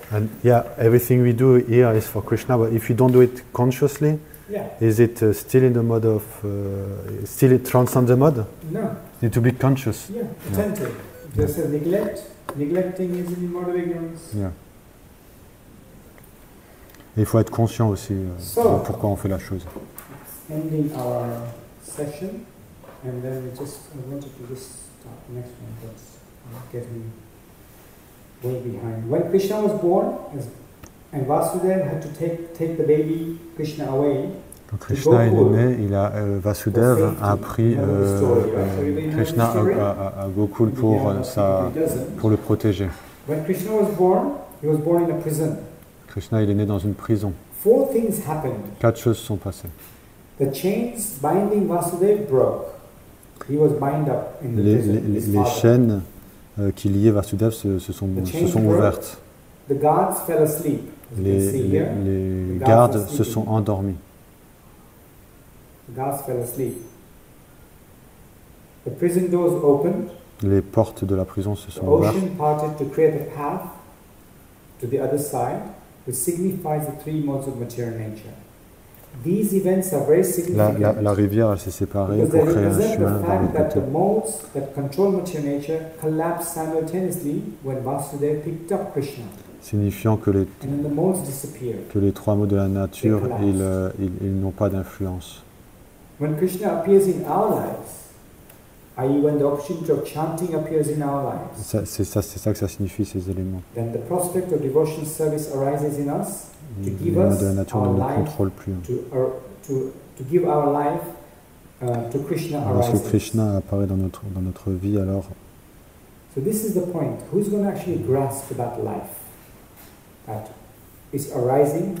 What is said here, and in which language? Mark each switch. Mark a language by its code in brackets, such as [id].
[en] And yeah, everything we do here is for Krishna, but if you don't do it consciously, is it still in the mode of, still it transcends the mode? No. You need to be conscious. Yeah, attentive. There's a neglect. Neglecting is in the mode of ignorance. Yeah. [fr] Et il faut être conscient aussi de pourquoi on fait la chose. [en] Ending our session, and then I wanted to just start the next one, but I'm getting way behind. When Krishna was born, and Vasudeva had to take the baby Krishna away. [fr] Quand Krishna est né, Vasudeva a pris Krishna à Gokul pour le protéger. [en] When Krishna was born in a prison. [fr] Krishna il est né dans une prison. [en] 4 things happened. [fr] 4 choses sont passées. [en] The chains binding Vasudeva broke. He was bound up in the prison. [fr] Les chaînes qui liaient Vasudeva se sont ouvertes. [en] The guards fell asleep. [fr] Les gardes se sont endormis. [en] The guards fell asleep. The prison doors opened. [fr] Les portes de la prison se sont ouvertes. [en] The ocean parted to create a path to the other side, which signifies the 3 modes of material nature. These events are very significant. [fr] La rivière s'est séparée pour créer un chemin vers le côté. [en] The modes that control material nature collapsed simultaneously when Vasudeva picked up Krishna. [fr] Signifiant que les 3 mots de la nature, ils n'ont pas d'influence. [en] When Krishna appears in our lives, i.e. when the opportunity of chanting appears in our lives, [fr] c'est ça que ça signifie, ces éléments. [en] Then the prospect of devotional service arises in us to give us [fr] de la nature [en] our [fr] ne [en] life, [fr] contrôle plus. [en] To give our life to Krishna arises. [fr] Lorsque Krishna apparaît dans notre vie, alors. [en] So this is the point. Who's going to actually grasp that life that is arising?